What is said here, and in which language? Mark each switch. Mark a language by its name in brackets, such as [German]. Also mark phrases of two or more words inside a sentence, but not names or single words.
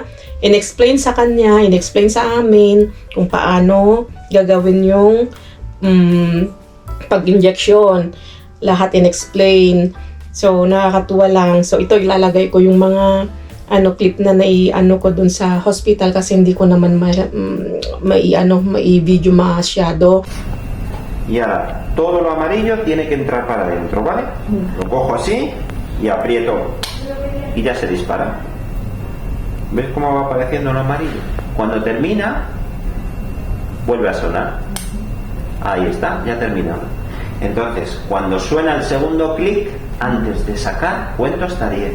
[Filipino] In-explain sa kanya, in-explain sa amin kung paano gagawin yung pag-injection. Lahat in-explain. So, nakakatuwa lang. So, ito ilalagay ko yung mga clip na nai-ano ko dun sa hospital kasi hindi ko naman mai-video masyado. [Spanish] Y ahora, todo lo amarillo tiene que entrar para adentro, ¿vale? Lo cojo así y aprieto. Y ya se dispara. ¿Ves cómo va apareciendo en amarillo? Cuando termina, vuelve a sonar. Ahí está, ya ha terminado. Entonces, cuando suena el segundo clic, antes de sacar, cuento hasta 10.